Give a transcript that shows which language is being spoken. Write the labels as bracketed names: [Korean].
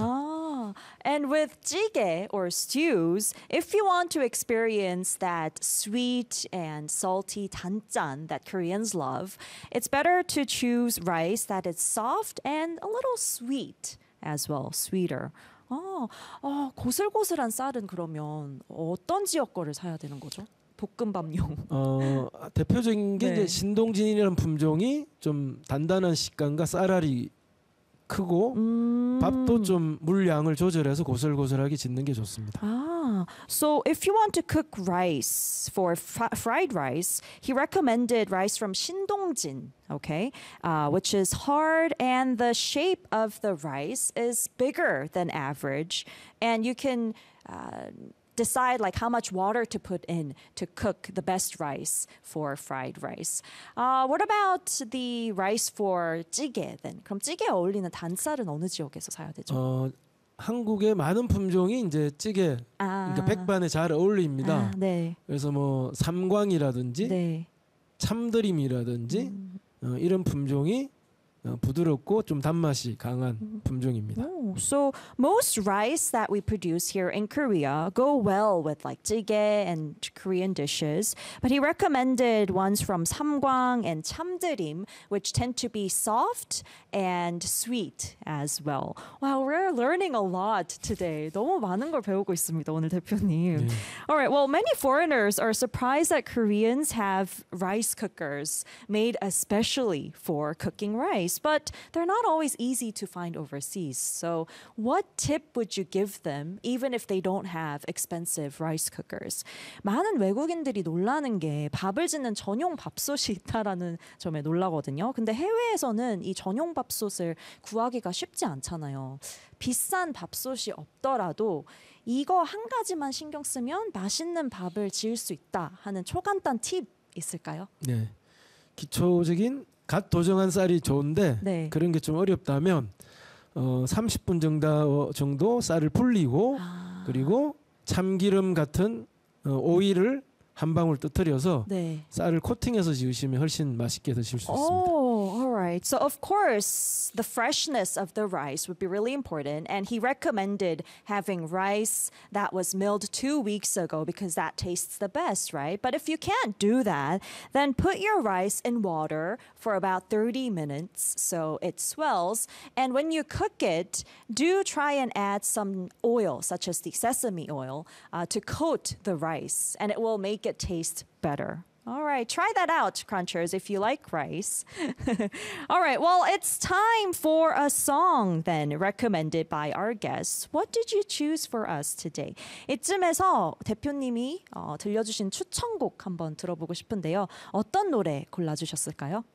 [English] 아, and with jjigae or stews, if you want to experience that sweet and salty 단짠 that Koreans love, it's better to choose rice that is soft and a little sweet as well, sweeter. [Korean] 고슬고슬한 쌀은 그러면 어떤 지역 거를 사야 되는 거죠? 볶음밥용. 대표적인 게 네. 이제 신동진이라는 품종이 좀 단단한 식감과 쌀알이 크고 밥도 좀 물량을 조절해서 고슬고슬하게 짓는 게 좋습니다. [English] 아, so if you want to cook rice for fried rice, he recommended rice from 신동진. Okay, which is hard and the shape of the rice is bigger than average, and you can decide like how much water to put in to cook the best rice for fried rice. What about the rice for 찌개 then? [Korean] 그럼 찌개 어울리는 단쌀은 어느 지역에서 사야 되죠? 한국의 많은 품종이 이제 찌개, 그러니까 백반에 잘 어울립니다. 네. 그래서 뭐 삼광이라든지 네. 참드림이라든지 이런 품종이 부드럽고 좀 단맛이 강한 품종입니다. [English] Oh, so most rice that we produce here in Korea go well with like jjigae and Korean dishes. But he recommended ones from samgwang and chamdeurim, which tend to be soft and sweet as well. Wow, we're learning a lot today. [Korean] 너무 많은 걸 배우고 있습니다, 오늘 대표님. [English] Yeah. All right, well, many foreigners are surprised that Koreans have rice cookers made especially for cooking rice. But they're not always easy to find overseas. So what tip would you give them, even if they don't have expensive rice cookers? [Korean] 많은 외국인들이 놀라는 게 밥을 짓는 전용 밥솥이 있다라는 점에 놀라거든요. 근데 해외에서는 이 전용 밥솥을 구하기가 쉽지 않잖아요. 비싼 밥솥이 없더라도 이거 한 가지만 신경 쓰면 맛있는 밥을 지을 수 있다 하는 초간단 팁 있을까요? 네, 기초적인 갓 도정한 쌀이 좋은데 네. 그런 게 좀 어렵다면 30분 정도 쌀을 불리고 그리고 참기름 같은 오일을 한 방울 떠뜨려서 네. 쌀을 코팅해서 지으시면 훨씬 맛있게 드실 수 있습니다. [English] Oh, all right. So of course, the freshness of the rice would be really important, and he recommended having rice that was milled 2 weeks ago because that tastes the best, right? But if you can't do that, then put your rice in water for about 30 minutes so it swells, and when you cook it, do try and add some oil, such as the sesame oil, to coat the rice, and it will make it tastes better. All right, try that out, crunchers, if you like rice. All right, well, it's time for a song then, recommended by our guests. What did you choose for us today? [Korean] 이쯤에서 대표님이 들려주신 추천곡 한번 들어보고 싶은데요. 어떤 노래 골라주셨을까요?